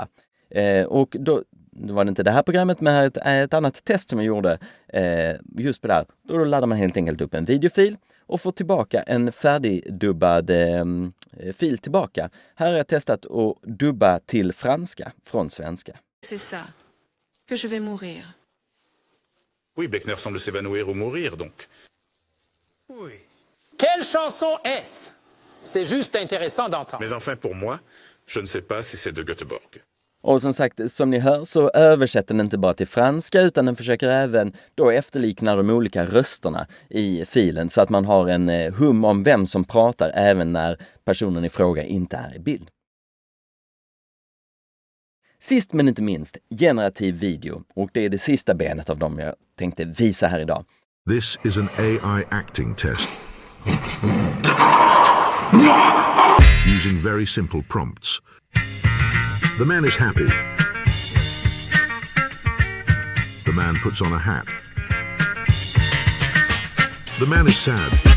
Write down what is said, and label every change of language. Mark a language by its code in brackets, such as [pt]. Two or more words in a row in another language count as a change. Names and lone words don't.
[sv] Och då var det inte det här programmet men ett annat test som jag gjorde just på det här. Då laddar man helt enkelt upp en videofil och får tillbaka en färdigdubbad fil tillbaka. Här har jag testat att dubba till franska från svenska. [fr] C'est ça, que je vais mourir. Oui, Beckner semble s'évanouir ou mourir donc. Oui. Quelle chanson est-ce? C'est juste intéressant d'entendre. Mais enfin pour moi, je ne sais pas si c'est de Göteborg. [sv] Och som sagt, som ni hör så översätter den inte bara till franska utan den försöker även då efterlikna de olika rösterna i filen så att man har en hum om vem som pratar även när personen i fråga inte är i bild. Sist men inte minst, generativ video. Och det är det sista benet av dem jag tänkte visa här idag. [en] This is an AI acting test. Using very simple prompts. The man is happy. The man puts on a hat. The man is sad.